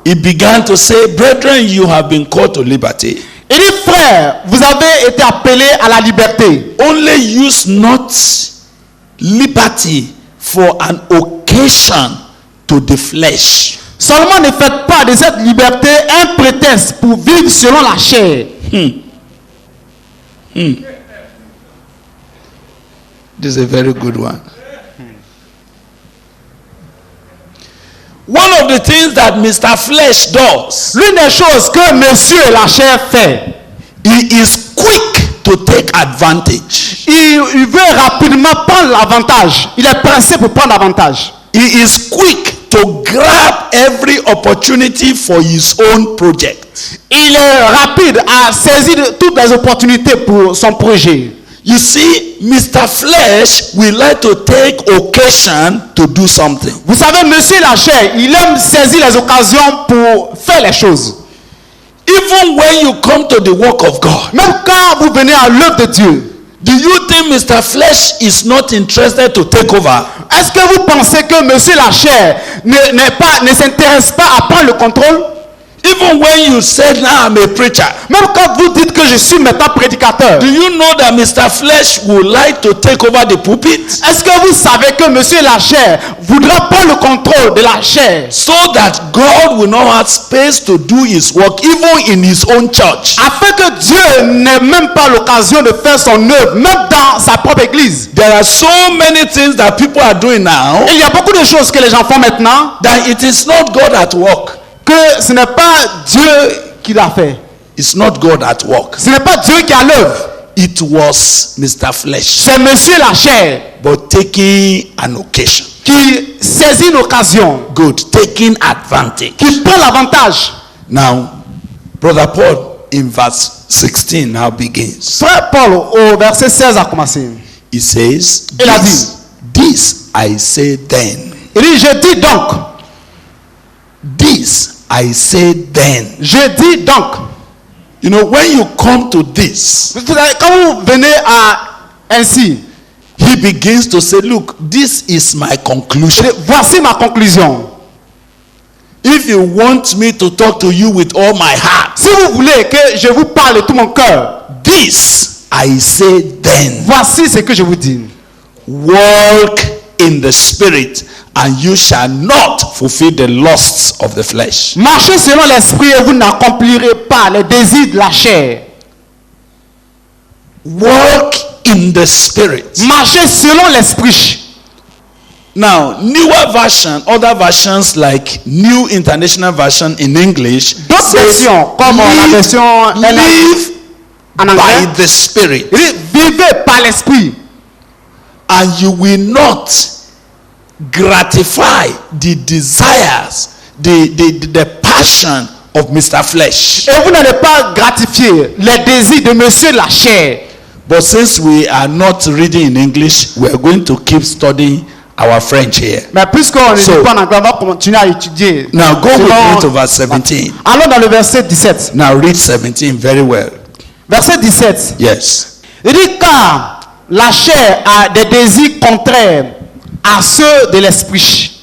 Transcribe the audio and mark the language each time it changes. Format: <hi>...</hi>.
<en>He began to say, brethren, you have been called to liberty.</en> <fr>Il dit, frère, vous avez été appelés à la liberté.</fr> <en>Only use not liberty for an occasion to the flesh.</en> <fr>Seulement ne faites pas de cette liberté un prétexte pour vivre selon la chair.</fr> <en>This is a very good one. One of the things that Mr. Flesh does,</en> <fr>L'une des choses que monsieur la chair fait,</fr> <en>he is quick to take advantage.</en> <fr>il veut rapidement prendre l'avantage. Il est pressé pour prendre l'avantage.</fr> <en>He is quick to grab every opportunity for his own project.</en> <fr>Il est rapide à saisir toutes les opportunités pour son projet.</fr> <en>You see, Mr. Flesh will like to take occasion to do something.</en> <fr>Vous savez, monsieur la chair, il aime saisir les occasions pour faire les choses.</fr> <en>Even when you come to the work of God,</en> <fr>Même quand vous venez à l'œuvre de Dieu,</fr> <en>do you think Mr. Flesh is not interested to take over?</en> <fr>est-ce que vous pensez que monsieur la chair ne s'intéresse pas à prendre le contrôle?</fr> <en>Even when you said, now I'm a preacher,</en> <fr>Même quand vous dites que je suis maintenant prédicateur,</fr> <en>do you know that Mr. Flesh would like to take over the pulpit</en> <fr>est-ce que vous savez que monsieur la chair voudra prendre le contrôle de la chair</fr> <en>so that God will not have space to do his work even in his own church?</en> <fr>afin que Dieu n'ait même pas l'occasion de faire son œuvre, même dans sa propre église?</fr> <en>There are so many things that people are doing now</en> <fr>Il y a beaucoup de choses que les gens font maintenant</fr> <en>that it is not God at work.</en> <fr>que ce n'est pas Dieu qui l'a fait.</fr> <en>It's not God at work.</en> <fr>Ce n'est pas Dieu qui a l'œuvre.</fr> <en>It was Mr. Flesh,</en> <fr>C'est monsieur la chair</fr> <en>but taking an occasion.</en> <fr>qui saisit une occasion,</fr> <en>Good, taking advantage.</en> <fr>qui prend l'avantage.</fr> <en>Now, Brother Paul in verse 16 now begins.</en> <fr>Frère Paul au verset 16 a commencé.</fr> <en>He says,</en> <fr>Il a</fr> <en>this I say then.</en> <fr>Il dit, je dis donc,</fr> <en>This I say then.</en> <fr>je dis donc.</fr> <en>You know, when you come to this,</en> <fr>Quand vous venez à ainsi,</fr> <en>he begins to say, look, this is my conclusion.</en> <fr>voici ma conclusion.</fr> <en>If you want me to talk to you with all my heart,</en> <fr>Si vous voulez que je vous parle de tout mon cœur,</fr> <en>this I say then.</en> <fr>voici ce que je vous dis.</fr> <en>Walk in the spirit, and you shall not fulfill the lusts of the flesh.</en> <fr>Marchez selon l'esprit et vous n'accomplirez pas les désirs de la chair.</fr> <en>Walk in the spirit.</en> <fr>Marchez selon l'esprit.</fr> <en>Now, newer version, other versions like New International Version in English,</en> <fr>D'autres</fr> <en>says,</en> <fr>versions, comme la version</fr> <en>live</en> <fr>en</fr> <en>by</en> <fr>anglais,</fr> <en>the spirit,</en> <fr>il dit, vivez par l'esprit</fr> <en>and you will not gratify the desires, the passion of Mr. Flesh.</en> <fr>et vous n'allez pas gratifier les désirs de monsieur la chair.</fr> <en>But since we are not reading in English, we are going to keep studying our French here.</en> <fr>Mais puisqu'on ne</fr> <en>So-</en> <fr>dit pas en anglais, on va continuer à étudier.</fr> <en>Now go with</en> <fr>Selon-</fr> <en>me to verse 17.</en> <fr>Allons dans le verset 17.</fr> <en>Now read 17 very well.</en> <fr>Verset 17.</fr> <en>Yes.</en> <fr>Il dit, car la chair a des désirs contraires à ceux de l'esprit.</fr>